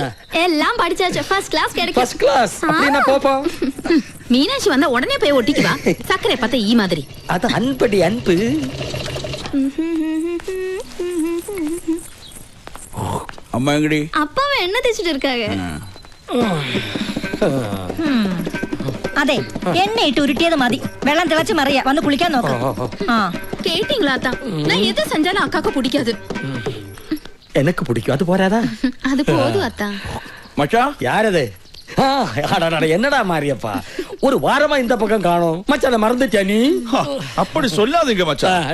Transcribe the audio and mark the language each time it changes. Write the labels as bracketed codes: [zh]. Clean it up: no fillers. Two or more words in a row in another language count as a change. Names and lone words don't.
[ta] எல்லாம் படிச்சாச்சு. [en] first class [ta] கிடைக்கும். [en] first class [ta] அப்படினா போப்போம். மீனாட்சி வந்தா உடனே போய் ஒட்டிக்குவா. சக்கரை பார்த்தா ஈ மாதிரி. அது அன்படி அன்பு. அம்மா எங்கடி? அப்பாவை என்ன தேய்ச்சிட்டு இருக்காங்க? [ml] അതെ എണ്ണയിട്ട് ഉരുട്ടിയത് മതി. വെള്ളം തിളച്ച് മറിയ വന്ന് കുളിക്കാൻ നോക്കാം. [ta] கேட்டீங்களா அத்தா? நான் எது செஞ்சாலும் அக்காக்கு பிடிக்காது. எனக்கு பிடிக்கும். அது போறாதா? அது போதும் அத்தா. மச்சான் யாரது? என்னடா மாரியப்பா, ஒரு வாரமா இந்த பக்கம் காணோம். மச்சான் மறந்துட்டியா நீ? அப்படி சொல்லாதீங்க மச்சான்.